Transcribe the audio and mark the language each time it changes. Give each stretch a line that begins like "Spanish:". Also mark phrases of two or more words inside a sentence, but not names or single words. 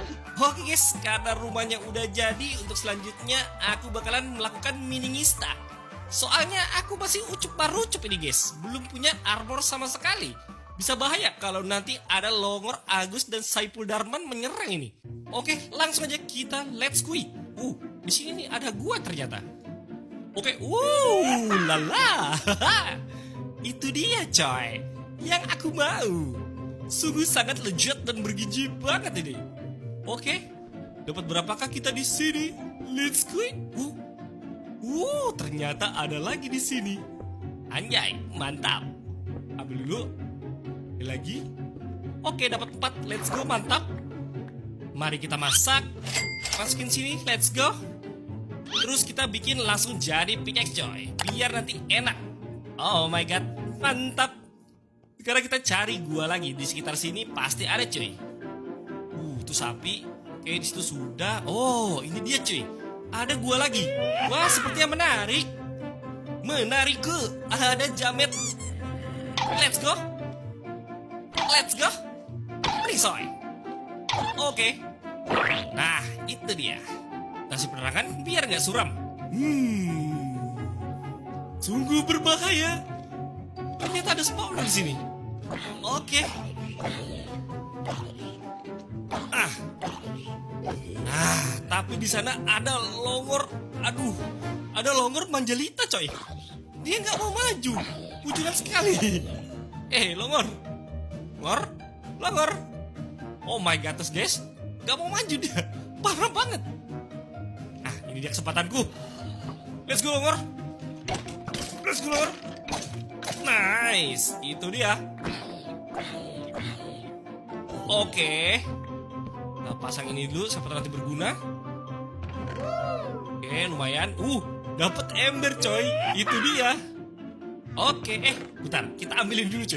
Indonesian: Oke guys, karena rumahnya udah jadi, untuk selanjutnya aku bakalan melakukan miningista. Soalnya aku masih ucup parucup ini guys, belum punya armor sama sekali. Bisa bahaya kalau nanti ada Longor, Agus, dan Saipul Darman menyerang ini. Oke, langsung aja kita
English: let's go.
Indonesian: Di sini nih ada gua ternyata. Oke, lala. Itu dia coy, yang aku mau. Sungguh sangat lezat dan bergizi banget ini. Oke, dapat berapakah kita di sini?
English: Let's go.
Indonesian: Ternyata ada lagi di sini. Anjay, mantap. Ambil dulu. Lagi. Oke, dapat 4.
English: Let's go,
Indonesian: mantap. Mari kita masak. Masukin sini,
English: let's go.
Indonesian: Terus kita bikin langsung jadi pickaxe coy, biar nanti enak.
English: Oh my god,
Indonesian: mantap. Sekarang kita cari gua lagi di sekitar sini, pasti ada cuy. Itu sapi. Oke, di situ sudah. Oh, ini dia cuy. Ada gua lagi. Wah, sepertinya menarik. Menarik ke. Ada jamet.
English: Let's go. Let's go. Prisoy.
Indonesian: Oke. Nah, itu dia. Kasih penerangan biar nggak suram. Sungguh berbahaya. Ternyata ada spawner di sini. Oke. Tapi di sana ada Longor. Aduh, ada Longor Manjalita coy. Dia nggak mau maju. Bujuran sekali. Longor. Longor.
English: Oh my god,
Indonesian: guys. Nggak mau maju dia. Parah banget. Ini dia kesempatanku.
English: Let's go Longor. Let's go Longor. Nice,
Indonesian: itu dia. Oke. Kita pasang ini dulu sampai nanti berguna. Oke, lumayan. Dapat ember coy. Itu dia. Oke, bentar, kita ambilin dulu coy.